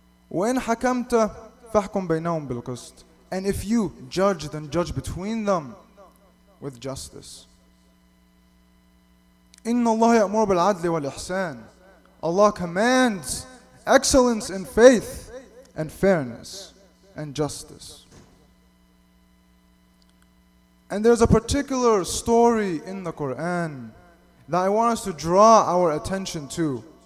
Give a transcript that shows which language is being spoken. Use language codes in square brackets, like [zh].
[ar] وإن حكمت فاحكم بينهم بالقسط. [en] And if you judge, then judge between them with justice. [ar] إن الله يأمر بالعدل والإحسان. [en] Allah commands excellence in faith and fairness and justice. And there's a particular story in the Quran that I want us to draw our attention to.